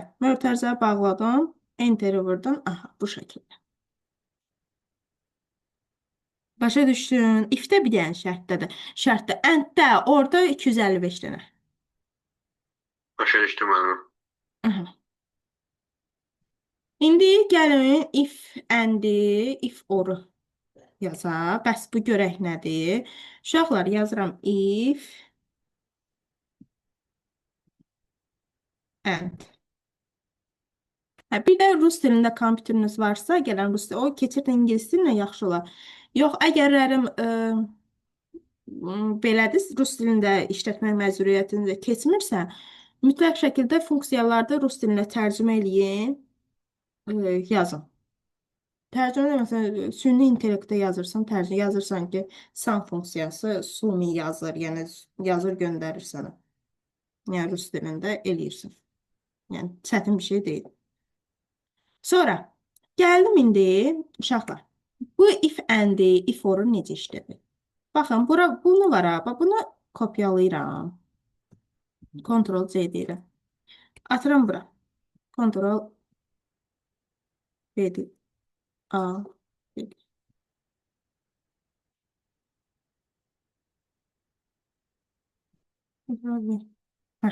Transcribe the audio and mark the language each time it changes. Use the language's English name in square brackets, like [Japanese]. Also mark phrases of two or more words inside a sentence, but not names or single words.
[Azerbaijani] Mötərizə bağladım, enteri vurdum, aha, bu şəkildə. Başa düşdün? If-də bir dənə şərtdədir. Şərtdə, and-də orada 255 dənə. Başa düşdüm mənim. Aha. İndi gəlin [English] if and-i, if or-u [Azerbaijani] yazaq. Bəs bu görək nədir? Uşaqlar yazıram [English] if and. [Azerbaijani] Hə, bir də rus dilində kompüteriniz varsa, gələn rus dili, o keçir ingilis dilinə yaxşı olar. Yox, əgərlərim belədir, rus dilində işlətmək məcburiyyətində keçmirsə, mütləq şəkildə funksiyalarda rus dilinə tərcümə eləyin, yazın. Tərcümə məsələn, süni intellektdə yazırsan, tərcümə yazırsan ki, san funksiyası sumi yazır, yəni yazır göndərir sənə. Yəni rus dilində eləyirsən. Yəni çətin bir şey deyil. Sonra gəldim indi uşaqlar. Bu [English] if and, if or [Azerbaijani] necə işlədir? Baxın, bunu var ha, bunu kopyalayıram. Ctrl-C deyirəm. Atıram bura. Ctrl-V deyirəm. A. Hə.